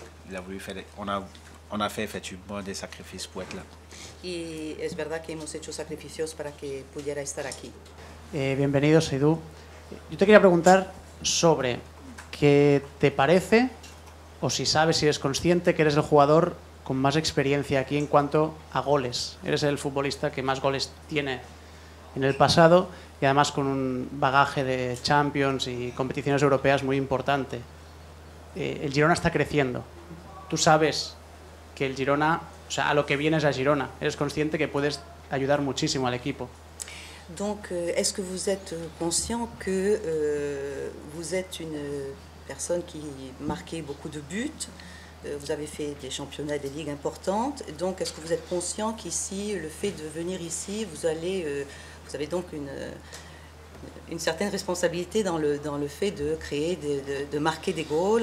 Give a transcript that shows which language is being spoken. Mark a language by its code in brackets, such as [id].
[fr] Il a voulu faire, on a fait effectivement des sacrifices pour être là. [es] Y es verdad que hemos hecho sacrificios para que pudiera estar aquí. Bienvenido, Seydou. Yo te quería preguntar sobre qué te parece, o si sabes, si eres consciente que eres el jugador con más experiencia aquí en cuanto a goles. Eres el futbolista que más goles tiene en el pasado y además con un bagaje de Champions y competiciones europeas muy importante. El Girona está creciendo. Tú sabes que el Girona, o sea, a lo que vienes a Girona, eres consciente que puedes ayudar muchísimo al equipo. [fr] Donc, est-ce que vous êtes conscient que vous êtes une personne qui marquait beaucoup de buts, vous avez fait des championnats, des ligues importantes, donc est-ce que vous êtes conscient qu'ici, le fait de venir ici, vous avez donc une certaine responsabilité dans le fait de créer, de marquer des goals.